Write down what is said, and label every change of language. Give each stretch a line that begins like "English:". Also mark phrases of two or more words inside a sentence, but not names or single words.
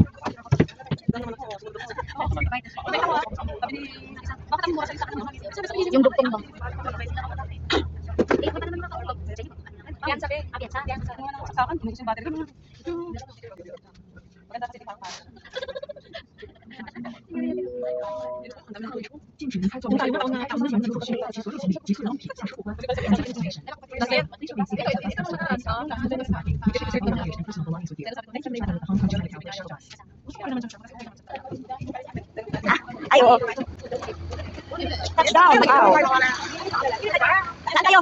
Filipino: Yung dugtong ba? Yan, sabi. Yan, sabi. Sa akin, yung battery. Maganda kasi ikaw pa.
Chinese: 禁止离开座位，大部分人所需及所有行李及个人物品下车过关。
Filipino: Ay, oo. Touchdown. Wow. Saan tayo?